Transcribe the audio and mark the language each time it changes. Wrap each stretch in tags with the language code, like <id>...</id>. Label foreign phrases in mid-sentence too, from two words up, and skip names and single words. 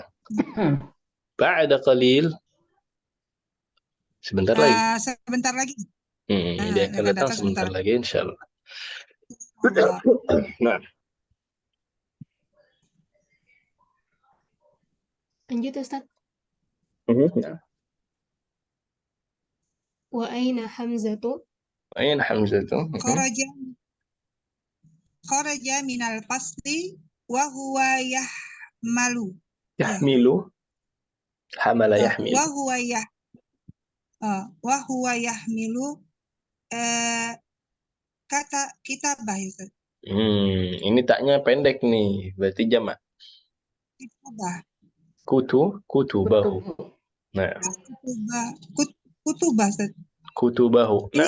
<ar>بعد قليل</ar> <id>sebentar lagi. sebentar lagi. Dia akan datang sebentar lagi insyaallah. Allah. Nah, Lanjut Ustaz. nah.</id> <ar>وأين همزة? أين همزة</ar> <id>itu.</id> <ar>خرج من الفصل وهو يحمل. يحمل. حمل يحمل. وهو يحمل</ar> <id>kata kitabah itu. Ini taknya pendek nih, berarti jamak. Kitabah. Kutubahu. Nah, Kutubah Ustaz. kutubahu. Ini</id>